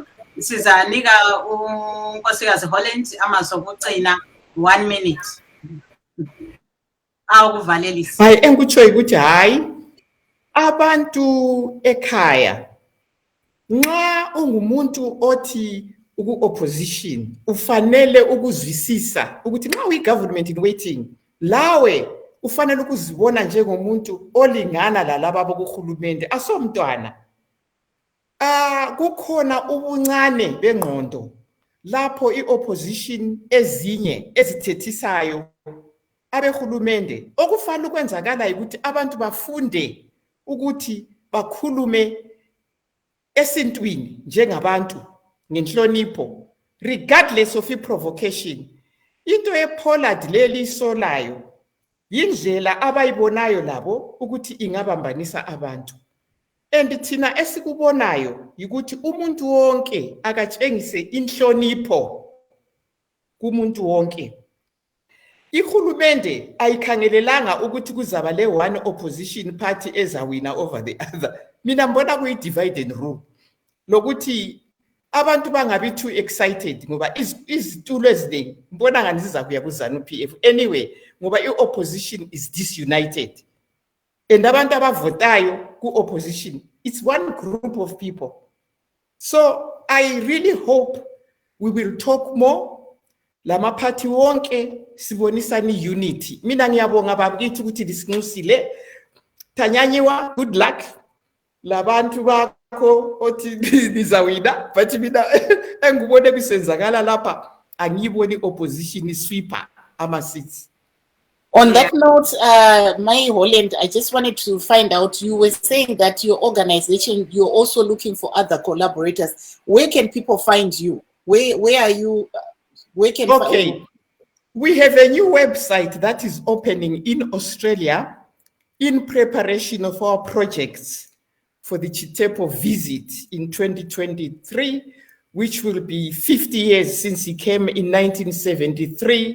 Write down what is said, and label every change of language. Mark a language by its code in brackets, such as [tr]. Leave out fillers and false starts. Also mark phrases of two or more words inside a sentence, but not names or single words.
[nd] Sizanika unkosikazi Holland amazwi okugcina 1 minute. Awukuvalelisa. Hayi engikutsho ukuthi hayi abantu ekhaya nxa ungumuntu othi uku-opposition ufanele ukuzwisisa ukuthi nxa uyi- [en] government in waiting [nd] lawe ufanele ukuzibona njengomuntu olingana lalaba bokuhulumende asomntwana. Kukhona ubuncane bengqondo lapho i-opposition ezinye ezithethisayo abehulumende okufanele ukwenzakala ukuthi abantu bafunde ukuthi bakhulume esintwini njengabantu ngenhlonipho [en] regardless of [nd] i-provocation. Into ePollard leli solayo yindlela abayibonayo labo ukuthi ingabambanisa abantu. And thina esikubonayo ukuthi umuntu wonke akatshengise inhlonipho kumuntu wonke. Ihulumende ayikhangelelanga ukuthi kuzaba le [en] one opposition party [nd] ezawina [en] over the other. [nd] Mina mbona kuyi- [en] divide and rule [nd] lokuthi abantu bangabi [en] too excited [nd] ngoba izitulo eziningi mbona ngani zizakuya kuZANU-PF anyway ngoba i-opposition [en] is disunited. [nd] And abantu abavotayo ku-opposition, [en] it's one group of people. So I really hope we will talk more. [nd] Lama party wonke sibonisani unity. Mina ngiyabonga bakithi ukuthi lisinxusile. Tanyanyiwa, [en] good luck. [nd] Labantu bakho othi nizawina, but mina engubone kusenzakala lapha angiyiboni [en] opposition sweeper [nd] ama seats. [en] On that note, my Holland, I just wanted to find out, you were saying that your organization, you're also looking for other collaborators. Where can people find you? Where are you? Where can Okay, we have a new website that is opening in Australia in preparation of our projects for the Chitepo visit in 2023, which will be 50 years since he came in 1973.